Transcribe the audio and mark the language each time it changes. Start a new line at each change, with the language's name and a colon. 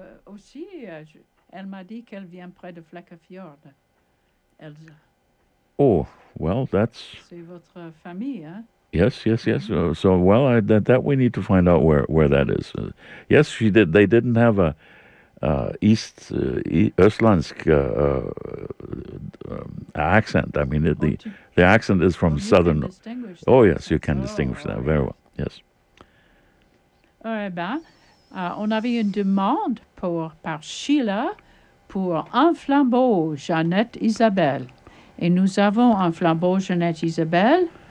French: Aussi, elle m'a dit qu'elle vient près de Flekkefjord, Elsa.
English: Oh, well, that's...
French: C'est votre famille, hein?
English: Yes. Mm-hmm. So we need to find out where that is. Yes, she did. They didn't have a East Östlandsk accent. I mean, the accent is from southern. Oh yes, you can distinguish that very well. Yes.
French: Eh bien, on avait une demande par Sheila pour un flambeau Jeannette Isabelle, et nous avons un flambeau Jeannette Isabelle.